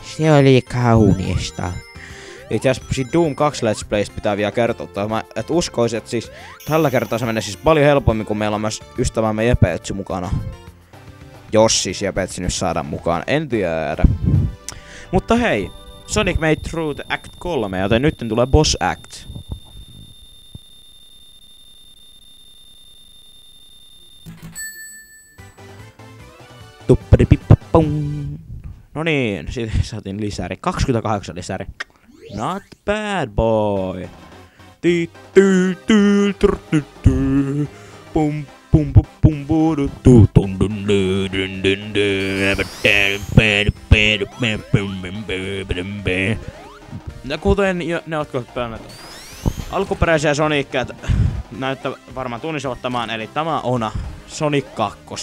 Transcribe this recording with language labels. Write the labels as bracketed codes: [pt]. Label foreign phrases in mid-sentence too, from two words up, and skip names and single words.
[fi] Se oli kaunista. Itse asiassa siinä Doom 2 Let's Playstä pitää vielä kertoa, että uskoisin, että siis tällä kertaa se menee siis paljon helpommin, kun meillä on myös ystävämme Jepetsy mukana. Jos siis Jepetsy nyt saadaan mukaan, en tiedä. Mutta hei, [en] Sonic made through the Act 3, [fi] joten nyt tulee [en] Boss Act. [fi] No niin, sitten saatiin lisäri. 28 lisäri. [en] Not bad boy. [fi] Pum pum pum pum ja kuten ne jotka pelannut alkuperäisiä Sonicia näyttää varmaan tunnistavat tämän, eli tämä on Sonic 2.